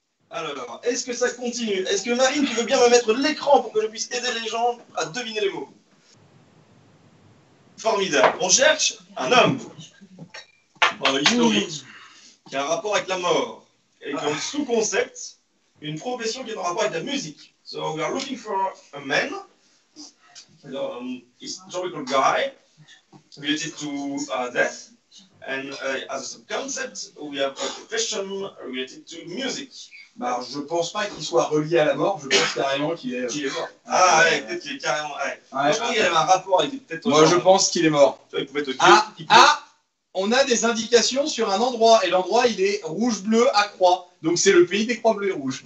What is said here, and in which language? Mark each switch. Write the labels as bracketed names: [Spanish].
[French] Alors, est-ce que ça continue? Est-ce que Marine, tu veux bien me mettre l'écran pour que je puisse aider les gens à deviner les mots? Formidable. On cherche un homme historique qui a un rapport avec la mort et qui a un sous-concept, une profession qui est en rapport avec la musique. [English] So we are looking for a man, historical guy related to death, and as a sub-concept, we have a profession related to music. [French] Bah, je pense pas qu'il soit relié à la mort, je pense carrément qu'il est. Qui est mort. Ah ouais, peut-être qu'il est carrément. Ouais. Ouais. Je pense qu'il avait un rapport avec peut-être. Moi je pense qu'il est mort. Tu vois, il pouvait te On a des indications sur un endroit et l'endroit il est rouge-bleu à croix. Donc c'est le pays des croix bleues et rouges.